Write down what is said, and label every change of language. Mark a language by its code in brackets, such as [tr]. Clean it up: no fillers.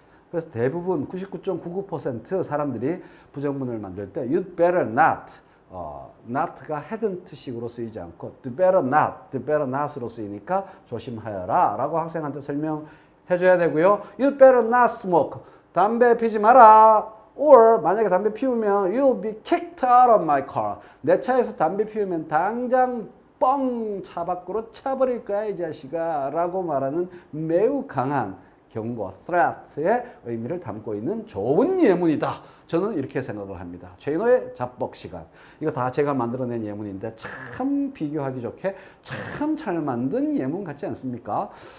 [ko] 그래서 대부분 99.99% 사람들이 부정문을 만들 때 you'd better not, not가 hadn't 식으로 쓰이지 않고 the better not으로 쓰이니까 조심하여라 라고 학생한테 설명해 줘야 되고요. [en] you'd better not smoke. [ko] 담배 피지 마라. [en] or [ko] 만약에 담배 피우면 [en] you'll be kicked out of my car. [ko] 내 차에서 담배 피우면 당장 뻥 차 밖으로 차버릴 거야 이 자식아 라고 말하는 매우 강한 경고, threat의 의미를 담고 있는 좋은 예문이다. 저는 이렇게 생각을 합니다. 최인호의 잡복 시간. 이거 다 제가 만들어낸 예문인데 참 비교하기 좋게 참 잘 만든 예문 같지 않습니까?